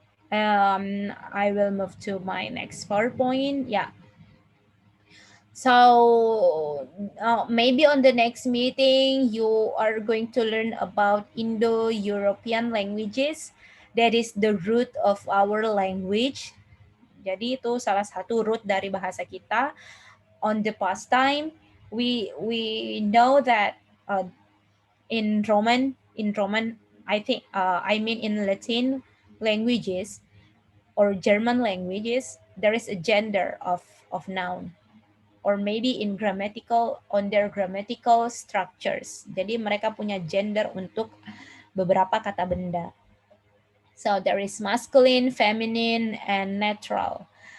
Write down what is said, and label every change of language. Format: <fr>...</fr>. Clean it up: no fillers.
<en>I will move to my next PowerPoint. Yeah. So maybe on the next meeting, you are going to learn about Indo-European languages. That is the root of our language.</en> <id>Jadi itu salah satu root dari bahasa kita.</id> <en>On the past time, we know that in Roman, I think in Latin languages or German languages, there is a gender of noun, or maybe in on their grammatical structures.</en> <id>Jadi mereka punya gender untuk beberapa kata benda.</id> <en>So there is masculine, feminine, and natural.</en>